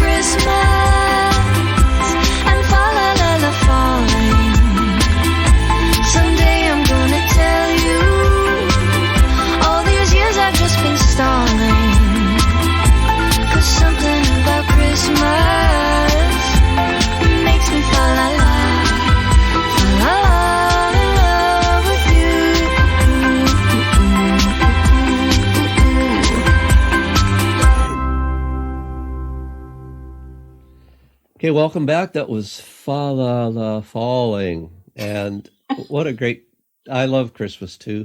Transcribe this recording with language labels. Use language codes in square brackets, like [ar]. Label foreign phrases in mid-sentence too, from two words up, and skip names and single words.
[en] Christmas and fall la la la falling. Someday I'm gonna tell you all these years I've just been stalling. 'Cause something about Christmas makes me fall la la, fall la la in love with you. Okay, welcome back. That was Fa La La Falling. And what a great, I love Christmas too.